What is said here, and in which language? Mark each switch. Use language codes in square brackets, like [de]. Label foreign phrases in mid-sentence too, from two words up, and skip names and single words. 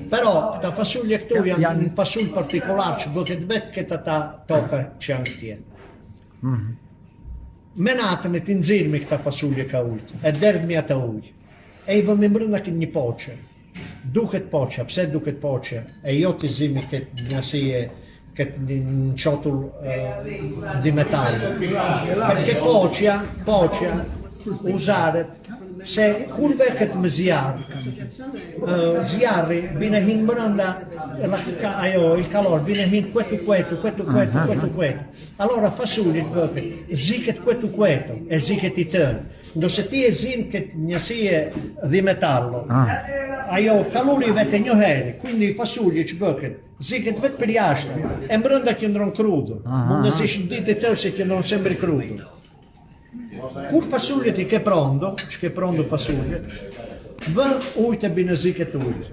[aae] Però, këta fasulje këtu janë një fasull partikolar që bëket vetë këta ta toka që janë këtje. Me natën e t'inzirmi këta fasulje ka ujtë, e derdhmi ata ujtë. E I vëmi mbrënda këtë një poqe. Duket poqa, pse duket poqe? E jo t'i zimi këtë njësije këtë një qotull [it] di metallo. [aae] Perché poqja uzaret se kur veket me zjarri bine hin brenda [it] il calore [aae] bine hin questo. Allora fasullit veket ziket questo e ziket i tën. Do se ti e zin këtë njësie [it] di metallo, [aae] ajo kalori vetë njoheri, quindi fasulli që bëket, ziket vetë për jashtë, e mbrënda qëndron krudo, mund nëse ishë ditë të tërë se qëndron sempre krudo. Kur fasullet i ke pronto, që ke pronto fasullet, vën ujtë e bine ziket ujtë.